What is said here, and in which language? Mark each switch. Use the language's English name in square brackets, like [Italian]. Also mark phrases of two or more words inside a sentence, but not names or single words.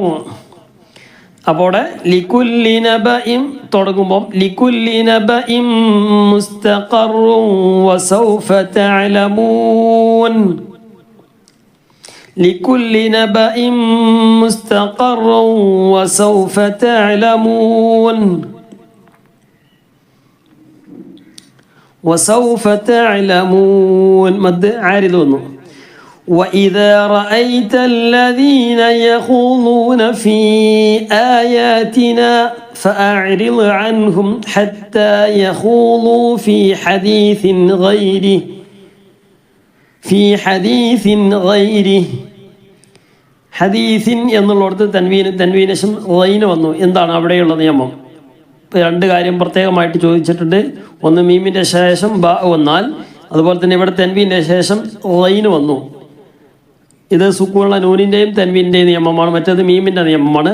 [Malayalam] അപ്പോൾ അവിടെ [Arabic] لكل نبإ [Malayalam] തുടങ്ങുമ്പോൾ [Arabic] لكل نبإ مستقر وسوف تعلمون. لكل نبإ مستقر وسوف تعلمون. وسوف تعلمون مد عارض [Malayalam] വന്നു. [Arabic] وإذا رأيت الذين يخوضون في آياتنا فأعرض عنهم حتى يخوضوا في حديث غيره. [Malayalam] ഹദീസിൻ എന്നുള്ളിടത്ത് തൻവീനശം റൈന് വന്നു. എന്താണ് അവിടെയുള്ള നിയമം? രണ്ട് കാര്യം പ്രത്യേകമായിട്ട് ചോദിച്ചിട്ടുണ്ട്. ഒന്ന് മീമിൻ്റെ ശേഷം ബ വന്നാൽ, അതുപോലെ തന്നെ ഇവിടെ തൻവീൻ്റെ ശേഷം റൈന് വന്നു. ഇത് സുക്കൂണുള്ള നൂനിൻ്റെയും തൻവീൻ്റെയും നിയമമാണ്, മറ്റേത് മീമിൻ്റെ നിയമമാണ്.